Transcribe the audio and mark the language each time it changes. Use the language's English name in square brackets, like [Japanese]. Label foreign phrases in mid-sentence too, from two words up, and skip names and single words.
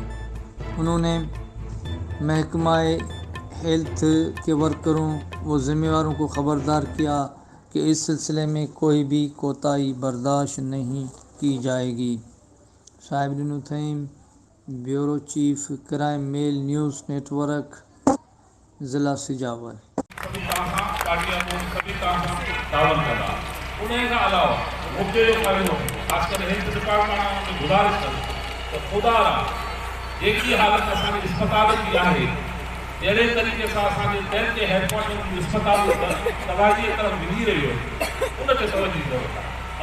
[Urdu] انہوں نے محکمہ ہیلتھ کے ورکروں و ذمہ داروں کو خبردار کیا کہ اس سلسلے میں کوئی بھی کوتاہی برداشت نہیں کی جائے گی۔ صاحب نتھیم، بیورو چیف، کرائم میل نیوز نیٹ ورک، ضلع سجاول۔ [Sindhi] उन खां अलावा मुद्दे जो फ़ाइदो ख़ासि करे [English] health department [Sindhi] में गुज़ारिश करूं त ख़ुदा जेकी हालत असांजे अस्पताल जी आहे, जहिड़े तरीक़े सां असांजे ॿियनि जे हेडक्वार्टर जूं अस्पताल दवाई जी तरफ़ विझी रही आहे, उन ते तवजो ज़रूरत आहे।